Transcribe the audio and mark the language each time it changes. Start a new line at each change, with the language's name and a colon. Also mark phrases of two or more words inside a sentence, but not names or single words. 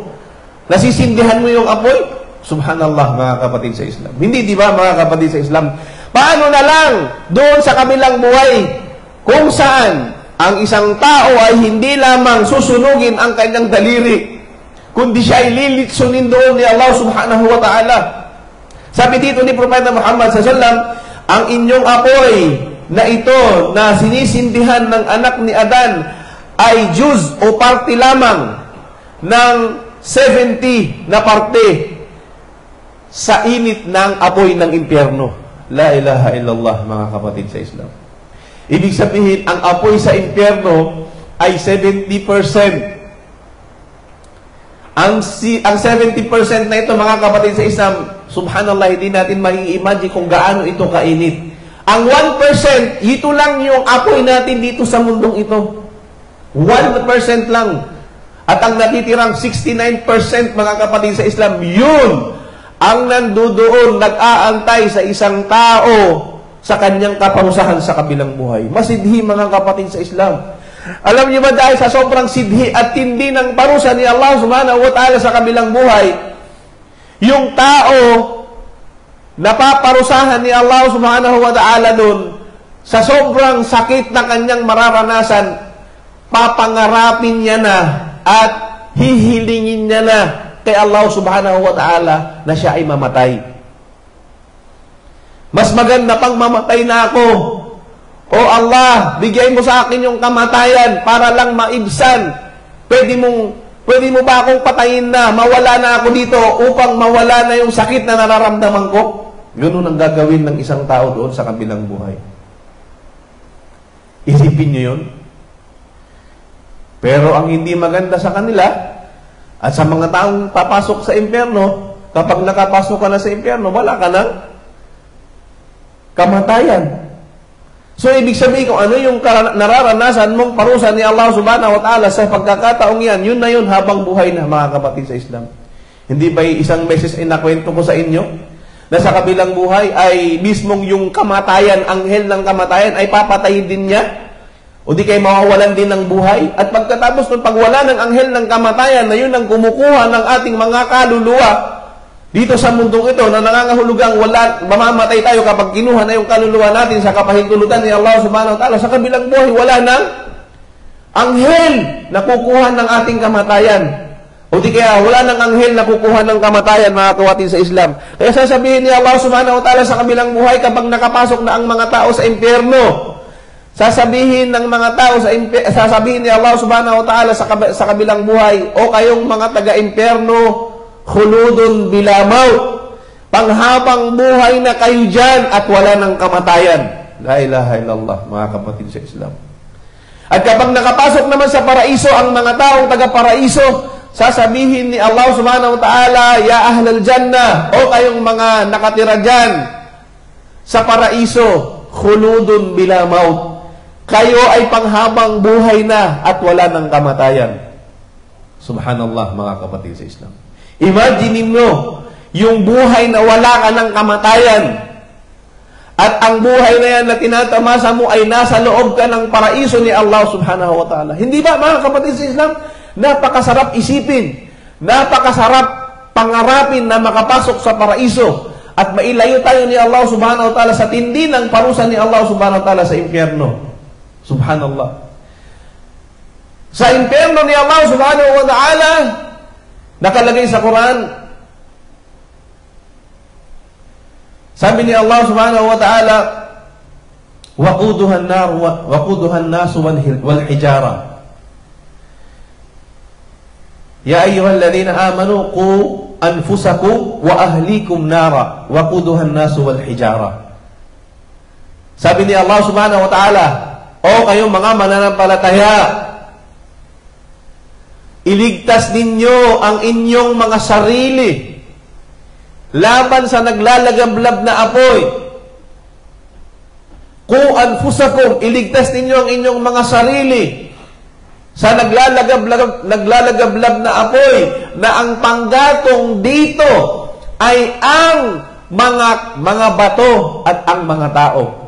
Filipino: Nasisindihan mo yung apoy? Subhanallah, mga kapatid sa Islam. Hindi, di ba, mga kapatid sa Islam? Paano na lang doon sa kabilang buhay kung saan ang isang tao ay hindi lamang susunugin ang kanyang daliri, kundi siya ay lilitsunin doon ni Allah
Arabic: سبحانه وتعالى.
Filipino: Sabi dito ni Propeta Muhammad SAW, ang inyong apoy na ito na sinisindihan ng anak ni Adan ay juz o parte lamang ng 70 na parte sa init ng apoy ng impyerno.
Arabic: لا إله إلا الله,
Filipino: mga kapatid sa Islam. Ibig sabihin, ang apoy sa impyerno ay 70%. Ang 70% na ito, mga kapatid sa Islam, subhanallah, hindi natin mai-imagine kung gaano ito kainit. Ang 1%, ito lang yung apoy natin dito sa mundong ito. 1% lang. At ang natitirang 69%, mga kapatid sa Islam, yun ang nandoon, nag-aantay sa isang tao sa kanyang kaparusahan sa kabilang buhay. Masidhi, mga kapatid sa Islam. Alam niyo ba, dahil sa sobrang sidhi at tindi ng parusa ni Allah
Arabic: سبحانه وتعالى
Filipino: sa kabilang buhay, yung tao napaparusahan ni Allah
Arabic: سبحانه وتعالى
Filipino: nun, sa sobrang sakit na kanyang mararanasan, papangarapin niya na at hihilingin niya na kay Allah
Arabic: سبحانه وتعالى
Filipino: na siya ay mamatay. Mas maganda pang mamatay na ako. O Allah, bigay mo sa akin yung kamatayan para lang maibsan. Pwede mo ba akong patayin na, mawala na ako dito upang mawala na yung sakit na nararamdaman ko? Ganun ang gagawin ng isang tao doon sa kabilang buhay. Isipin niyo yun. Pero ang hindi maganda sa kanila at sa mga taong papasok sa impyerno, kapag nakapasok ka na sa impyerno, wala ka ng kamatayan. So, ibig sabihin kung ano yung nararanasan mong parusa ni Allah
Arabic: سبحانه وتعالى
Filipino: sa pagkakataong yan, yun na yun habang buhay na, mga kapatid sa Islam. Hindi ba isang beses ay nakwento ko sa inyo na sa kabilang buhay ay mismong yung kamatayan, anghel ng kamatayan ay papatayin din niya? O di kayo mawawalan din ng buhay? At pagkatapos ng pagwala ng anghel ng kamatayan na yun ang kumukuha ng ating mga kaluluwa dito sa mundong ito na nangangahulugang mamamatay tayo kapag kinuha na yung kaluluwa natin sa kapahintulutan ni Allah
Arabic: سبحانه وتعالى,
Filipino: sa kabilang buhay wala nang anghel na kukuha ng ating kamatayan. O di kaya wala nang anghel na kukuha ng kamatayan, mga kawatin sa Islam. Kaya sasabihin ni Allah
Arabic: سبحانه وتعالى
Filipino: sa kabilang buhay kapag nakapasok na ang mga tao sa impyerno. Sasabihin ng mga tao sasabihin ni Allah
Arabic: سبحانه وتعالى
Filipino: sa kabilang buhay, o kayong mga taga-impyerno,
Arabic: خلود بلا موت.
Filipino: Panghabang buhay na kayo dyan at wala ng kamatayan.
Arabic: لا إله إلا الله,
Filipino: mga kapatid sa Islam. At kapag nakapasok naman sa paraiso ang mga taong taga-paraiso, sasabihin ni Allah
Arabic: سبحانه وتعالى, يا أهل الجنة,
Filipino: o kayong mga nakatira dyan sa paraiso,
Arabic: خلود بلا موت.
Filipino: Kayo ay panghabang buhay na at wala ng kamatayan. Subhanallah, mga kapatid sa Islam. Imagine mo, yung buhay na wala ka ng kamatayan, at ang buhay na yan na tinatamasa mo ay nasa loob ka ng paraiso ni Allah
Arabic: سبحانه وتعالى.
Filipino: Hindi ba, mga kapatid sa Islam? Napakasarap isipin, napakasarap pangarapin na makapasok sa paraiso at mailayo tayo ni Allah
Arabic: سبحانه وتعالى
Filipino: sa tindi ng parusa ni Allah
Arabic: سبحانه وتعالى
Filipino: sa impyerno. Subhanallah. Sa impyerno ni Allah
Arabic: سبحانه وتعالى,
Filipino: nakalagay sa Quran, sabi ni Allah
Arabic: سبحانه وتعالى, وقودها النار وقودها الناس والحجارة. يا أيها الذين آمنوا قوا أنفسكم وأهليكم نارا وقودها الناس والحجارة.
Filipino: Sabi ni Allah
Arabic: سبحانه وتعالى,
Filipino: o kayong mga mananampalataya, iligtas ninyo ang inyong mga sarili laban sa naglalagablab na apoy.
Arabic: قوا أنفسكم,
Filipino: iligtas ninyo ang inyong mga sarili sa naglalagablab na apoy, na ang panggatong dito ay ang mga bato at ang mga tao.